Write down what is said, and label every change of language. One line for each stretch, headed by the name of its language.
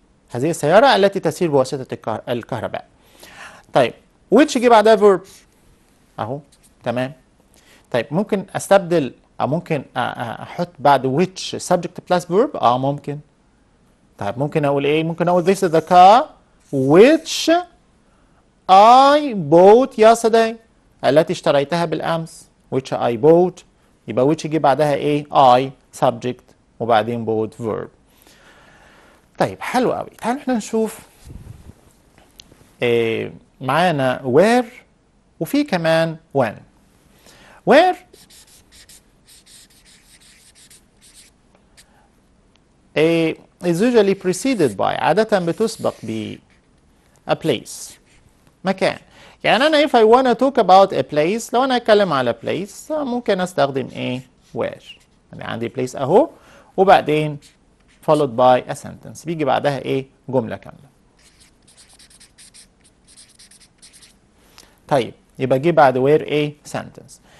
Arabic: هذه السيارة التي تسير بواسطة الكهرباء. طيب which يجي بعدها verb اهو تمام. طيب ممكن استبدل او ممكن احط بعد which subject plus verb ممكن. طيب ممكن اقول ايه؟ ممكن اقول
English: this is the car which I bought yesterday
Arabic: التي اشتريتها بالامس
English: which I bought.
Arabic: يبقى which يجي بعدها ايه؟ I subject وبعدين bought verb. طيب حلو قوي. تعالوا احنا نشوف معانا where وفي كمان when.
English: where is usually preceded by
Arabic: عادة بتسبق ب
English: a place مكان.
Arabic: يعني أنا
English: if I wanna talk about a place
Arabic: لو أنا أتكلم على place ممكن أستخدم إيه؟ where. يعني عندي place أهو وبعدين
English: followed by a sentence
Arabic: بيجي بعدها إيه؟ جملة كاملة. طيب يبقى جه بعد where إيه؟ sentence.